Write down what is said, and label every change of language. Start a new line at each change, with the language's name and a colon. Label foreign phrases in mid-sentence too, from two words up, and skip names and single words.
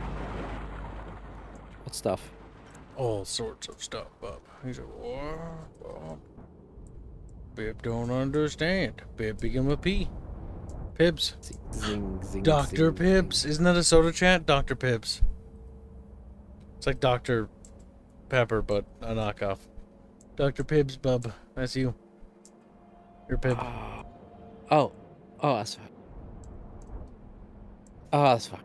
English: What stuff? All sorts of stuff, bub. He's like, what? Bub? Bib don't understand. Bib begin with P. Pibs. Zing, zing, Dr. zing, Pibbs. zing. Isn't that a soda chat? Dr. Pibbs. It's like Dr. Pepper, but a knockoff. Dr. Pibbs, bub. That's you. You're Pib. Oh, that's fine. Oh, that's fine.